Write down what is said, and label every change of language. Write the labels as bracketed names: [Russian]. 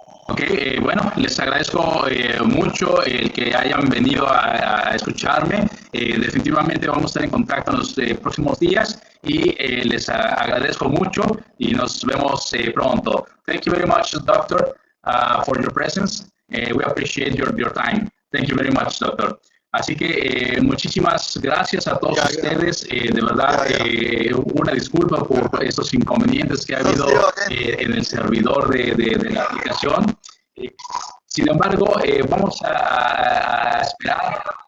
[Spanish] Ok, bueno, les agradezco mucho el que hayan venido a escucharme. Definitivamente vamos a estar en contacto en los próximos días y les agradezco mucho y nos vemos pronto. [English] Thank you very much, doctor, for your presence. We appreciate your time. Thank you very much, doctor. [Spanish] Así que muchísimas gracias a todos ustedes. De verdad, una disculpa por estos inconvenientes que ha habido en el servidor de la aplicación. Sin embargo, vamos a esperar.